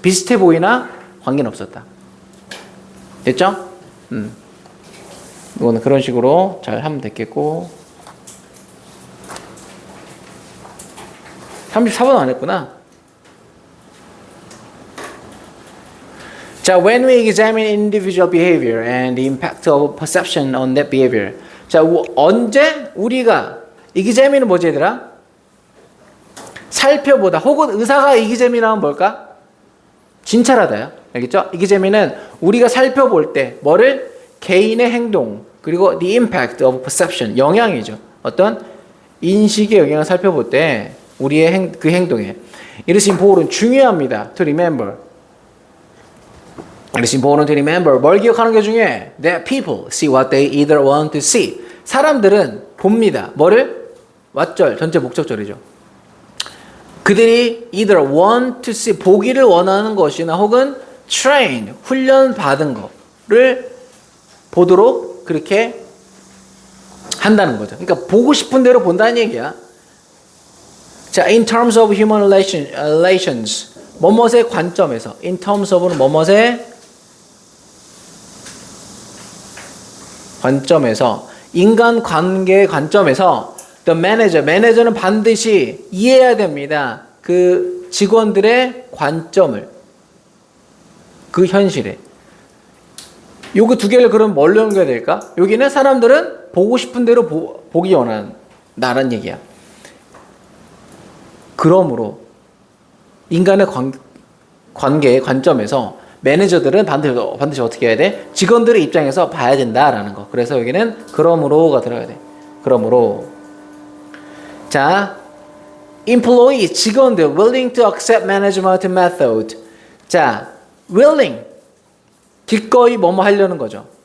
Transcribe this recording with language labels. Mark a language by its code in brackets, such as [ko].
[ko] 비슷해 보이나 관계는 없었다. 됐죠? 이거는 그런 식으로 잘 하면 됐겠고 34번 안 했구나. [en] 자, when we examine individual behavior and the impact of perception on that behavior. [ko] 자, 언제 우리가 examine은 뭐지 얘들아? 살펴보다 혹은 의사가 examine하면 뭘까? 진찰하다요. 알겠죠? examine은 우리가 살펴볼 때 뭐를? 개인의 행동 그리고 [en] the impact of perception [ko] 영향이죠. 어떤 인식의 영향을 살펴볼 때 우리의 그 행동에 [en] It is important [ko] 중요합니다. [en] To remember. It is important to remember. [ko] 뭘 기억하는 게 중요해? [en] That people see what they either want to see. [ko] 사람들은 봅니다. 뭐를? 왓절 전체 목적절이죠. 그들이 [en] either want to see [ko] 보기를 원하는 것이나 혹은 train 훈련 받은 거를 보도록 그렇게 한다는 거죠. 그러니까 보고 싶은 대로 본다는 얘기야. 자, [en] in terms of human relations, [ko] 뭐뭇의 관점에서, [en] in terms of [ko] 는 뭐뭇의 관점에서, 인간 관계의 관점에서, [en] the manager, [ko] 매니저는 반드시 이해해야 됩니다. 그 직원들의 관점을, 그 현실에. 요거 두 개를 그럼 뭘로 연결해야 될까? 여기는 사람들은 보고 싶은 대로 보기 원한다는 얘기야. 그러므로 인간의 관계의 관점에서 매니저들은 반드시 어떻게 해야 돼? 직원들의 입장에서 봐야 된다라는 거. 그래서 여기는 그러므로가 들어가야 돼. 그러므로 자, [en] employee [ko] 직원들 [en] willing to accept management method. [ko] 자, willing 기꺼이 뭐뭐 하려는 거죠.